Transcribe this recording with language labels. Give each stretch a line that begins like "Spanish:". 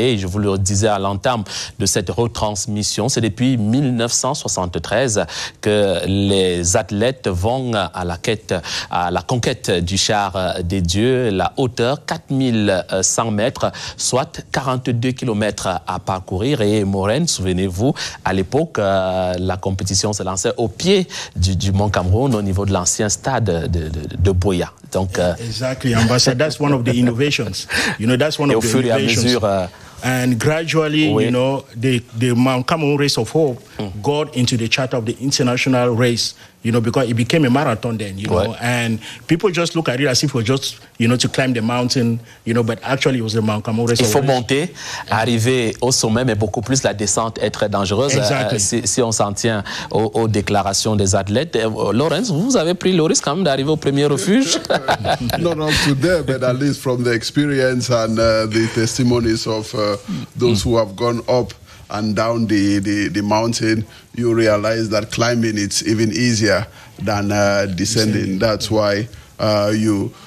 French: Et je vous le disais à l'entame de cette retransmission, c'est depuis 1973 que les athlètes vont à la conquête du char des dieux, la hauteur 4100 mètres, soit 42 km à parcourir. Et Maureen, souvenez-vous, à l'époque, la compétition se lançait au pied du mont Cameroun, au niveau de l'ancien stade de BUEA. Donc,
English: exactly, Ambassador. That's one of the innovations. You know, that's one of the innovations. And gradually, you know, the Mount Cameroon Race of Hope got into the chart of the international race, you know, because it became a marathon then, you know, and people just look at it as if it was just, you know, to climb the mountain, you know, but actually it was the Mount Cameroon Race of Hope.
French: Il faut monter, arriver au sommet, mais beaucoup plus la descente est très dangereuse si on s'en tient aux déclarations des athlètes. Lawrence, vous avez pris le risque quand même d'arriver au premier refuge?
English: Not up to there, but at least from the experience and the testimonies of those who have gone up and down the mountain, you realize that climbing it's even easier than descending. That's why you